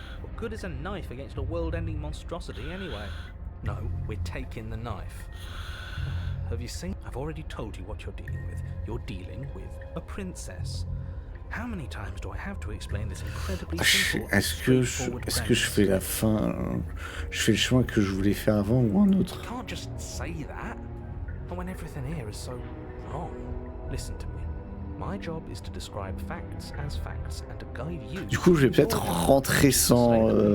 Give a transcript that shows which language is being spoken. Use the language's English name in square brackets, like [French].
[English] What good is a knife against a world-ending monstrosity anyway? No, we're taking the knife. Have you seen? I've already told you what you're dealing with. You're dealing with a princess. How many times do I have to explain this incredibly simple, [French] Est-ce que je fais la fin... Je fais le chemin que je voulais faire avant ou un autre? [English] You can't just say that. And when everything here is so wrong. Listen to me. My job is to describe facts as facts and to guide you. [French] Du coup, je vais peut-être rentrer sans...